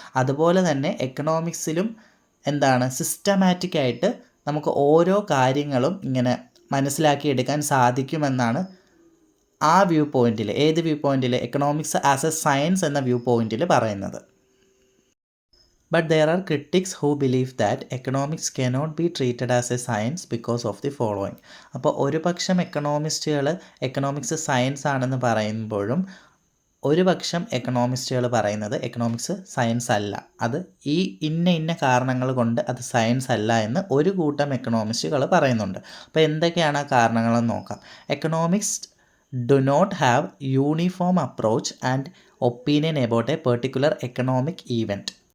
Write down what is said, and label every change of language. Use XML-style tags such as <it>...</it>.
<ml>അതുപോലെ തന്നെ എക്കണോമിക്സിലും എന്താണ്? സിസ്റ്റമാറ്റിക്കായിട്ട് നമുക്ക് ഓരോ കാര്യങ്ങളും ഇങ്ങനെ മനസ്സിലാക്കിയെടുക്കാൻ സാധിക്കുമെന്നാണ് ആ വ്യൂ പോയിൻറ്റിൽ, ഏത് view പോയിൻറ്റിൽ? Economics as A science എന്ന വ്യൂ പോയിൻറ്റിൽ പറയുന്നത്.</ml> <en>But there are critics who believe that economics cannot be treated as a science because of the following.</en> <ml>അപ്പോൾ ഒരു പക്ഷം എക്കണോമിസ്റ്റുകൾ എക്കണോമിക്സ് സയൻസ് ആണെന്ന് പറയുമ്പോഴും ഒരു പക്ഷം എക്കണോമിസ്റ്റുകൾ പറയുന്നത് എക്കണോമിക്സ് സയൻസ് അല്ല, അത് ഈ ഇന്ന കാരണങ്ങൾ കൊണ്ട് അത് സയൻസ് അല്ല എന്ന് ഒരു കൂട്ടം എക്കണോമിസ്റ്റുകൾ പറയുന്നുണ്ട്. അപ്പോൾ എന്തൊക്കെയാണ് ആ കാരണങ്ങളെന്ന് നോക്കാം.</ml> <en>Economics do not have uniform approach and opinion about a particular economic event.</en>